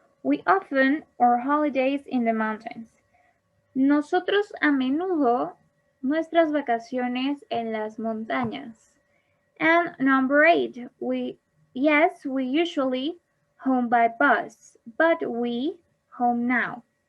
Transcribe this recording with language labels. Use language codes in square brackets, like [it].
[en] We often or holidays in the mountains. [es] Nosotros a menudo nuestras vacaciones en las montañas. [en] And number 8. We usually home by bus, but we home now.